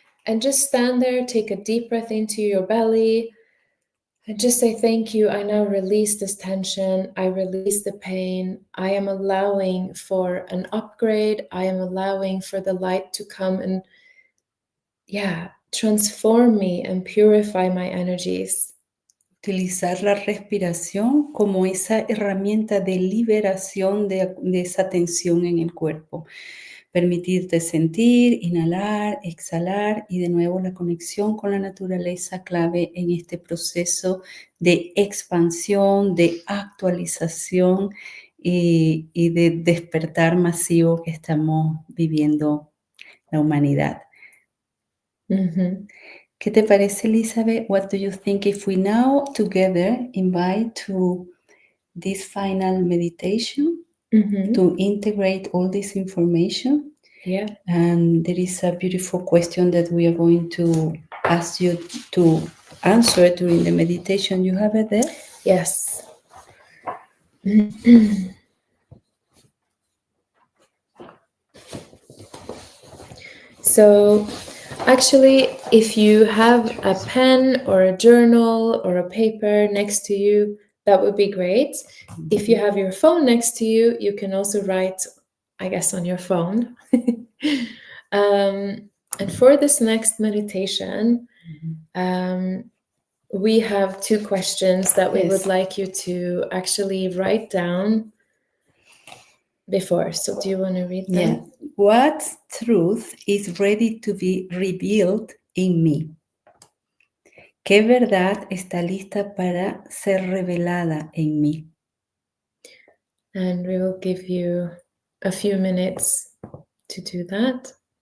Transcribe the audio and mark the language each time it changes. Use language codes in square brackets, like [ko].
[en] And just stand there, take a deep breath into your belly, and just say, thank you. I now release this tension. I release the pain. I am allowing for an upgrade. I am allowing for the light to come and, transform me and purify my energies. [es] Utilizar la respiración como esa herramienta de liberación de esa tensión en el cuerpo. Permitirte sentir, inhalar, exhalar y de nuevo la conexión con la naturaleza clave en este proceso de expansión, de actualización y de despertar masivo que estamos viviendo la humanidad. Mm-hmm. ¿Qué te parece, Elizabeth? [en] What do you think if we now together invite to this final meditation to integrate all this information? Yeah. And there is a beautiful question that we are going to ask you to answer during the meditation. You have it there? Yes. So actually, if you have a pen or a journal or a paper next to you, that would be great. If you have your phone next to you, you can also write, I guess, on your phone. And for this next meditation, we have two questions that we would like you to actually write down before. So do you want to read them? Yeah. What truth is ready to be revealed in me? [es] ¿Qué verdad está lista para ser revelada en mí? [en] And we will give you a few minutes to do that.